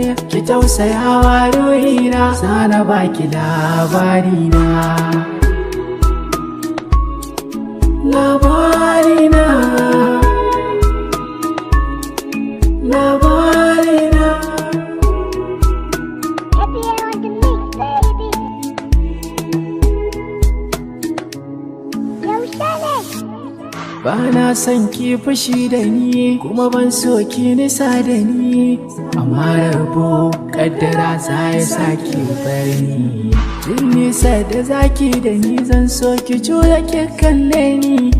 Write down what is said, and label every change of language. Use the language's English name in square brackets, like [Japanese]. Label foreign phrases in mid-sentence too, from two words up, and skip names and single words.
[Hausa] Ki tausayawa ruhina, za na baki labari na. Labari na. Labari na. [English] Happy on the mix, baby. [Hausa] Yaushe ne? Ba na son ki fushi da ni, kuma ban so ki nisa da ni. Amma rabo kaddara za ya sa ki bar ni. Duk nisa da zaki da ni zan so ki juya ki kalle ni.